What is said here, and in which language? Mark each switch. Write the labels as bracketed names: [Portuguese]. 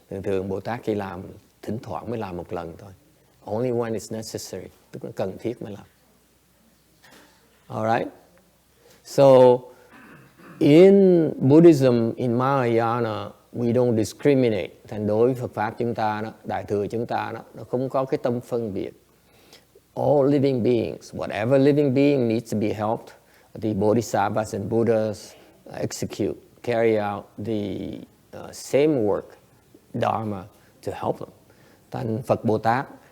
[Vietnamese] Thường Bồ Tát khi làm thỉnh thoảng mới làm một lần thôi. [English] Only when it's necessary, [Vietnamese] tức là cần thiết mới làm. [English] Alright. So in Buddhism, in Mahayana, we don't discriminate. [Vietnamese] Thành đối với Phật pháp chúng ta đó, Đại thừa chúng ta đó, nó không có cái tâm phân biệt. [English] All living beings, whatever living being needs to be helped, the Bodhisattvas and Buddhas carry out the same work, Dharma, to help them. [Vietnamese] Thành Phật Bồ Tát